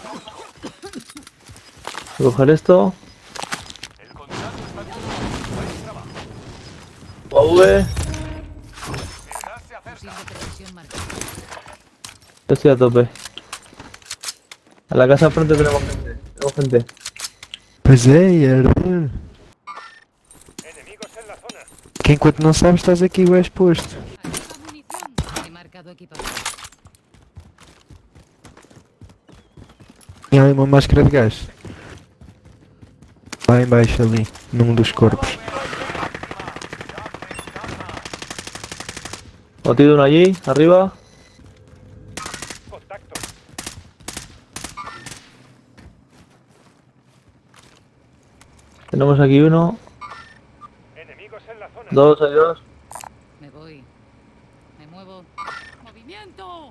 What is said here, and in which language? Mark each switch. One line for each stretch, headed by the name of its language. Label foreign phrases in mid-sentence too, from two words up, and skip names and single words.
Spanish: Voy a coger esto. El contrato está en curso. Buen trabajo. UAV. El gas se acerca. Fusil de precisión marcado. Yo estoy a tope. A la casa de frente tenemos gente. Tenemos gente.
Portuguese: Pois é, herdeiro.
Spanish: Enemigos en la zona.
Portuguese: Que enquanto não sabes, estás aqui o exposto.
Spanish: Arriba munición. He marcado equipación.
Portuguese: Tem ali uma máscara de gás. Lá embaixo ali, num dos corpos.
Spanish: Batido uno allí, arriba. Contacto. Tenemos aquí uno. Enemigos en la zona. Dos, hay dos. Me voy. Me muevo. ¡Movimiento!